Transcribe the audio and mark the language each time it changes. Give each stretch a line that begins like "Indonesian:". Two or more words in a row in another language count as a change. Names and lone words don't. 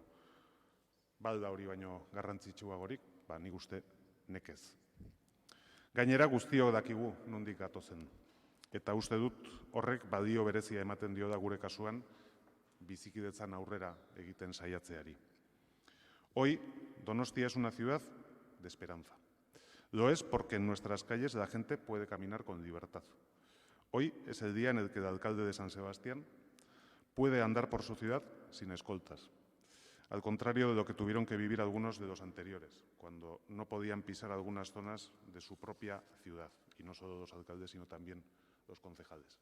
Basque: Balda hori baino garrantzitsuagorik, nik uste nekez. Gainera guztiok dakigu nondik gatozen. Eta uste dut horrek badio berezia ematen dio da gure kasuan bizikidetzan aurrera egiten saiatzeari.
Spanish: Hoy Donostia es una ciudad de esperanza. Lo es porque en nuestras calles la gente puede caminar con libertad. Hoy es el día en el que el alcalde de San Sebastián puede andar por su ciudad sin escoltas. Al contrario de lo que tuvieron que vivir algunos de los anteriores, cuando no podían pisar algunas zonas de su propia ciudad, y no solo los alcaldes, sino también los concejales.